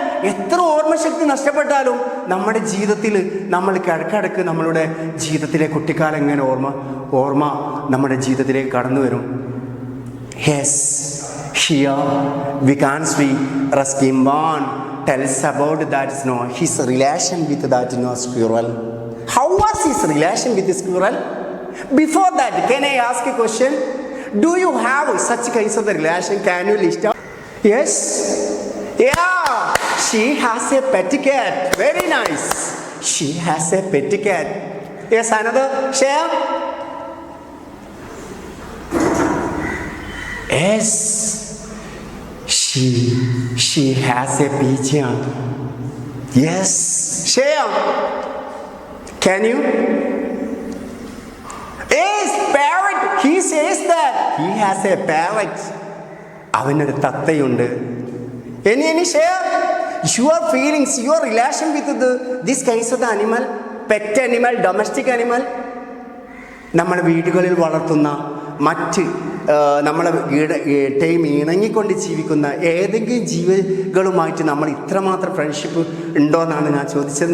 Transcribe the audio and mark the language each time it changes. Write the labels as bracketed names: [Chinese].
[Malayalam] എത്ര ഓർമ്മശക്തി നഷ്ടപ്പെട്ടാലും നമ്മുടെ ജീവിതത്തിൽ നമ്മൾ കിടക്കിടക്ക് നമ്മളുടെ ജീവിതത്തിലെ കുട്ടിക്കാലം എങ്ങനെ ഓർമ്മ നമ്മുടെ ജീവിതത്തിലേക്ക് കടന്നു വരും. [English] Yes, here we can see Ruskin Bond tells about that his relation with that squirrel. How was his relation with the squirrel? Before that, can I ask a question? Do you have such kinds of the relation? Can you list out? Yes? Yeah, she has a pet cat. Very nice. She has a pet cat. Yes, another? Share? Yes. She has a pigeon. Yes, share. Can you? Yes, parrot. He says that he has a parrot. [Malayalam] അവനൊരു തത്തയുണ്ട്. [English] Any share your feelings, your relation with this kinds of the animal, pet animal, domestic animal. [Malayalam] നമ്മുടെ വീടുകളിൽ വളർത്തുന്ന മറ്റ് നമ്മളെ time ഇണങ്ങിക്കൊണ്ട് ജീവിക്കുന്ന ഏതെങ്കിലും ജീവികളുമായിട്ട് നമ്മൾ ഇത്രമാത്രം ഫ്രണ്ട്ഷിപ്പ് ഉണ്ടോ എന്നാണ് ഞാൻ ചോദിച്ചത്.